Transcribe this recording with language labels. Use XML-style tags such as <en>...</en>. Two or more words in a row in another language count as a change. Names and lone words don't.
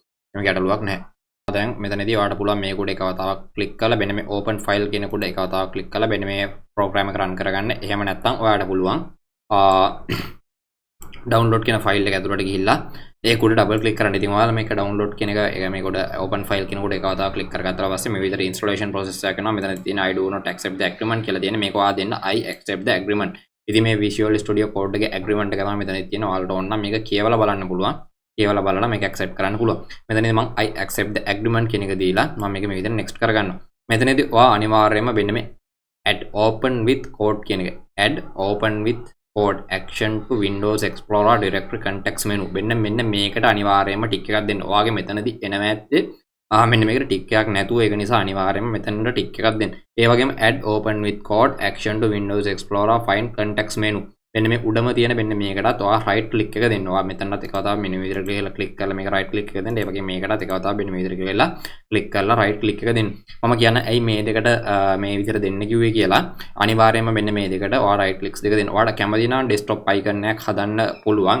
<si>මේක ගැටලුවක් නැහැ. දැන් මෙතනදී ඔයාලට පුළුවන් මේක උඩ එක වතාවක් click කරලා මෙන්න මේ</si> <en>open file</en> <si>කියන උඩ එක වතාවක් click කරලා මෙන්න මේ program එක run කරගන්න. එහෙම නැත්නම් ඔයාලට පුළුවන් download කියන file එක ඇතුළට ගිහිල්ලා ඒක උඩ double click කරන්න. ඉතින් ඔයාලා මේක download කියන එක මේක උඩ</si> <en>open file</en> <si>කියන උඩ එක වතාවක් click කරගත්තා පස්සේ මේ විදිහට</si> <en>installation process</en> <si>එක කරනවා. මෙතන තියෙන</si> <en>I do not accept the agreement</en> <si>කියලා තියෙන මේක ඔයා දෙන්න</si> <en>I accept the agreement.</en> <si>ඉතින් මේ Visual Studio Code එකේ agreement එක තමයි මෙතන තියෙන. ඔයාලට ඕන නම් මේක කියවලා බලන්න පුළුවන්. ඒවල බලලා මේක accept කරන්න පුළුවන්. මෙතනදී මම</si> <en>I accept the agreement</en> <si>කියන එක දීලා මම මේක මේ විදිහට next කරගන්නවා. මෙතනදී ඔයා අනිවාර්යයෙන්ම මෙන්න මේ</si> <en>add open with code</en> <si>කියන එක</si> <en>add open with code action to Windows Explorer directory context menu</en> <si>මෙන්න මේකට අනිවාර්යයෙන්ම ටික් එකක් දෙන්න. ඔයාගේ මෙතනදී එනවා ඇත්තේ මෙන්න මේකට ටික් එකක් නැතුව ඒක නිසා අනිවාර්යයෙන්ම මෙතනට ටික් එකක් දෙන්න. ඒ වගේම</si> <en>add open with code action to Windows Explorer find context menu</en> <si>මෙන්න මේ උඩම තියෙන මෙන්න මේකටත් ඔයා</si> <en>right click</en> <si>එක දෙන්න. ඔයා මෙතනත් එක වතාවක් මෙන්න මේ විදිහට ගිහලා click කරලා මේක</si> <en>right click</en> <si>එක දෙන්න. ඒ වගේ මේකටත් එක වතාවක් මෙන්න මේ විදිහට ගිහලා click කරලා</si> <en>right click</en> <si>එක දෙන්න. මම කියන්නේ ඇයි මේ දෙකට මේ විදිහට දෙන්න කිව්වේ කියලා. අනිවාර්යයෙන්ම මෙන්න මේ දෙකට ඔයා</si> <en>right clicks</en> <si>දෙක දෙන්න. ඔයාට කැමති නම්</si> <en>desktop icon</en> <si>එකක් හදන්න පුළුවන්.</si>